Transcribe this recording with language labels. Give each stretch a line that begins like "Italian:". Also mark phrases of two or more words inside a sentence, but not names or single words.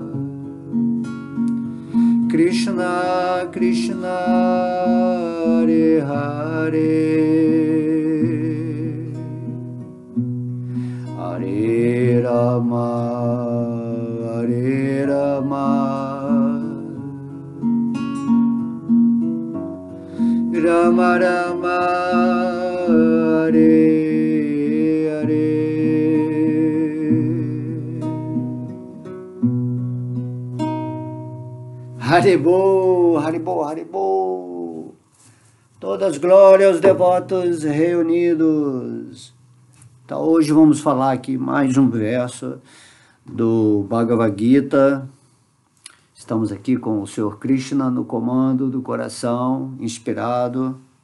Sanskrit: कृष्ण कृष्ण हरे हरे हरे राम हरे राम राम राम, हरे हरे हरिबोल हरिबोल हरिबोल.
Portuguese: Todas as glórias aos devotos reunidos. Então, hoje vamos falar aqui mais um verso do Bhagavad Gita. Estamos aqui com o Senhor Krishna no comando do coração, inspirado.